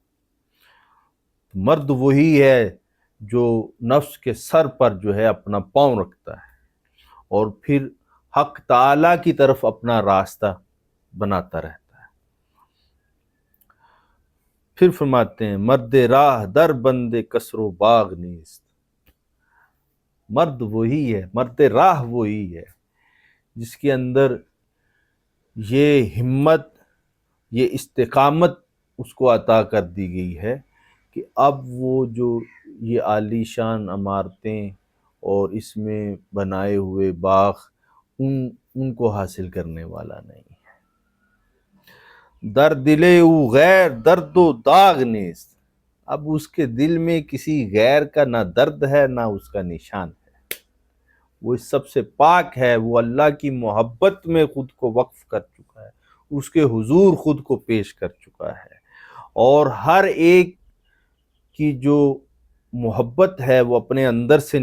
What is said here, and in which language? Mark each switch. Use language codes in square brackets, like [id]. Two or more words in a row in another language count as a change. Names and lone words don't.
[ur] مرد وہی ہے جو نفس کے سر پر جو ہے اپنا پاؤں رکھتا ہے اور پھر حق تعالی کی طرف اپنا راستہ بناتا رہتا ہے. پھر فرماتے ہیں [fa] مرد راہ در بند کسر و باغ نیست. [ur] مرد وہی ہے، مرد راہ وہی ہے جس کے اندر یہ ہمت، یہ استقامت اس کو عطا کر دی گئی ہے کہ اب وہ جو یہ عالی شان عمارتیں اور اس میں بنائے ہوئے باغ ان کو حاصل کرنے والا نہیں ہے. [fa] در دلے او غیر درد و داغ نیست. [ur] اب اس کے دل میں کسی غیر کا نہ درد ہے نہ اس کا نشان ہے. وہ اس سب سے پاک ہے، وہ اللہ کی محبت میں خود کو وقف کر چکا ہے، اس کے حضور خود کو پیش کر چکا ہے، اور ہر ایک کی جو محبت ہے وہ اپنے اندر سے